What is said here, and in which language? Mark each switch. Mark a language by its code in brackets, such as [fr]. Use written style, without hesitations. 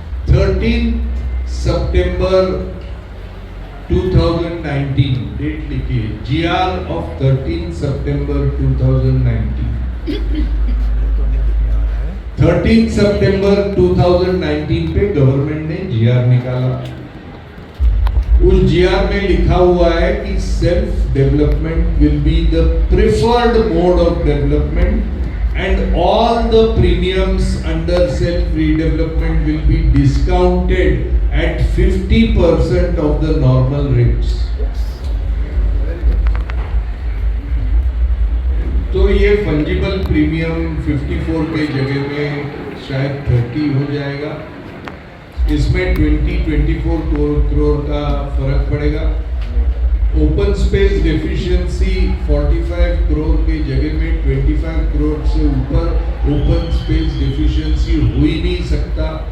[hi] 13 सितंबर 2019 date लिखिए, GR of 13 सितंबर 2019। 13 सितंबर 2019 पे government ने GR निकाला। उस GR में लिखा हुआ है कि [en] Self development will be the preferred mode of development and all the premiums under self redevelopment will be discounted at 50% of the normal rates। [hi] तो ये फंजिबल प्रीमियम 54 के जगह में शायद 30 हो जाएगा। इसमें 24 करोड़ का फर्क पड़ेगा। ओपन स्पेस डेफिशिएंसी 45 करोड़ के जगह में 25 करोड़ से ऊपर ओपन स्पेस डेफिशिएंसी हो ही नहीं सकता।